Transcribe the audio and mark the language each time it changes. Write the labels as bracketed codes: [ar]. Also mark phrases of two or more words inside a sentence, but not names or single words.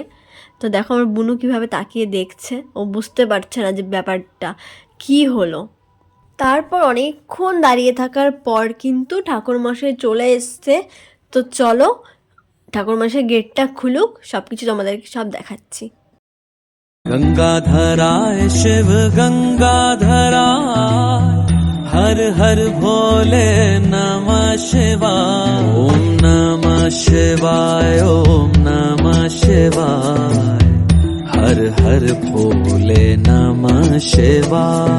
[bn] তো দেখো আমার বুনু কীভাবে তাকিয়ে দেখছে, ও বুঝতে পারছে না যে ব্যাপারটা কী হলো। তারপর অনেকক্ষণ দাঁড়িয়ে থাকার পর কিন্তু ঠাকুরমশাই চলে এসছে। তো চলো ঠাকুরমশাই গেটটা খুলুক, সব কিছু তোমাদেরকে সব দেখাচ্ছি। [sa] गंगाधराय शिव गंगाधराय हर हर भोले नमः शिवाय ओम नमः शिवाय ओम नमः शिवाय हर हर भोले नमः शिवाय